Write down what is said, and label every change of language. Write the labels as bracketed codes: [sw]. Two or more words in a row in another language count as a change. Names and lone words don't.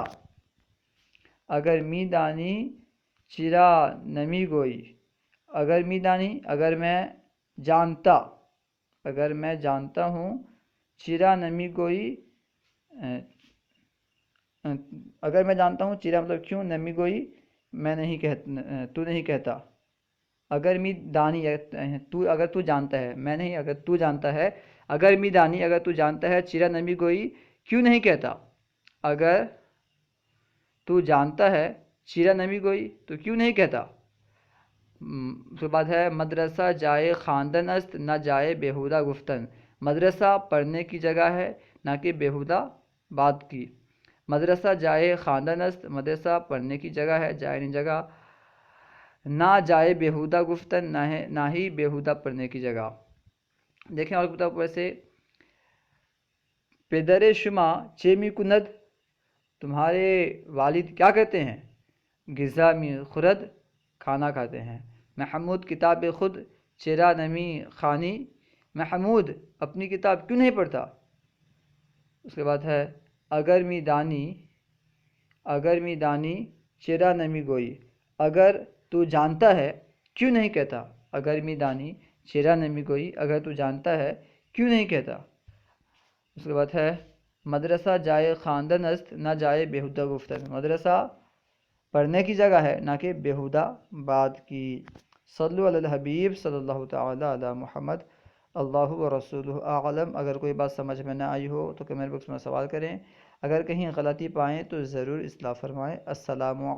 [fa] اگر می دانی چرا نمی گوئی، اگر می دانی [ur] اگر میں جانتا، اگر میں جانتا ہوں، [fa] چرا نمی گوئی [ur] اگر میں جانتا ہوں، چرا مطلب کیوں، [fa] نمی گوئی [ur] میں نہیں کہتا، تو نہیں کہتا۔ [fa] اگر می دانی [ur] تو اگر تو جانتا ہے، میں نہیں اگر تو جانتا ہے، [fa] اگر می دانی [ur] اگر تو جانتا ہے، [fa] چرا نمی گوئی [ur] کیوں نہیں کہتا، اگر تو جانتا ہے [fa] چرا نمی گوئی [ur] تو کیوں نہیں کہتا۔ اس کے بعد ہے [fa] مدرسہ جائے خواندن است نہ جائے بیہودہ گفتن، [ur] مدرسہ پڑھنے کی جگہ ہے نہ کہ بیہودہ بات کی، [fa] مدرسہ جائے خواندن است [ur] مدرسہ پڑھنے کی جگہ ہے، جائے نہیں جگہ، [fa] نہ جائے بیہودہ گفتن [ur] نہ ہی بیہودہ پڑھنے کی جگہ۔ دیکھیں اور کتاب پر سے [fa] پدر شما چے می کند [ur] تمہارے والد کیا کرتے ہیں، [fa] غذا می خورد [ur] کھانا کھاتے ہیں۔ محمود [fa] کتاب خود چرا نمی خوانی، [ur] محمود اپنی کتاب کیوں نہیں پڑھتا۔ اس کے بعد ہے [fa] اگر می دانی چرا نمی گوئی، [ur] اگر تو جانتا ہے کیوں نہیں کہتا؟ [fa] اگر میدانی چیرا نمی کوئی، [ur] اگر تو جانتا ہے کیوں نہیں کہتا؟ اس کے بعد ہے [fa] مدرسہ جائے خواندن است نہ جائے بیہودہ گفتن، [ur] مدرسہ پڑھنے کی جگہ ہے نہ کہ بیہودہ بات کی۔ [ar] صلو علی الحبیب صلی اللہ تعالی علی محمد، اللہ و رسولہ اعلم۔ [ur] اگر کوئی بات سمجھ میں نہ آئی ہو تو کمنٹ باکس میں سوال کریں، اگر کہیں غلطی پائیں تو ضرور اصلاح فرمائیں۔